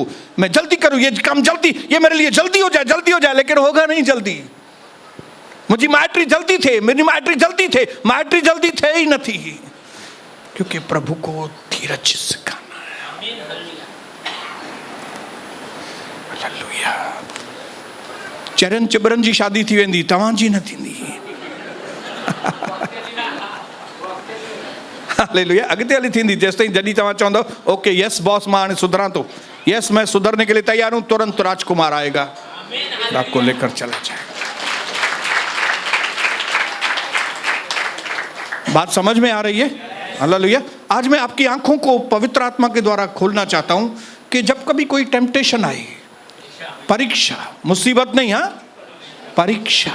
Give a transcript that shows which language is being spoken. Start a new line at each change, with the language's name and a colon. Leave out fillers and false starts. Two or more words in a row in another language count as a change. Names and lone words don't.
Hindi: मैं जल्दी करूं, ये काम जल्दी, ये मेरे लिए जल्दी हो जाए, जल्दी हो जाए, लेकिन होगा नहीं जल्दी। मुझे मैट्री जल्दी थे, मेरी मैट्री जल्दी थे, मैट्री जल्दी थे ही नहीं थी, क्योंकि प्रभु को धीरज सिखाना है। हालेलुया।
Sindhi: चरण चिबरन जी शादी थी वेंदी, तव्हां जी न थींदी।
Hindi: हालेलुया।
Sindhi: अॻिते हली थींदी जेसिताईं जॾहिं तव्हां चवंदो
English: okay yes boss,
Sindhi: मां हाणे सुधरां थो,
Hindi: यस मैं सुधरने के लिए तैयार हूं, तुरंत राजकुमार आएगा, आपको लेकर चला जाएगा। बात समझ में आ रही है? हालेलुया। आज मैं आपकी आंखों को पवित्र आत्मा के द्वारा खोलना चाहता हूं कि जब कभी कोई टेम्पटेशन आई, परीक्षा, मुसीबत नहीं, हाँ, परीक्षा।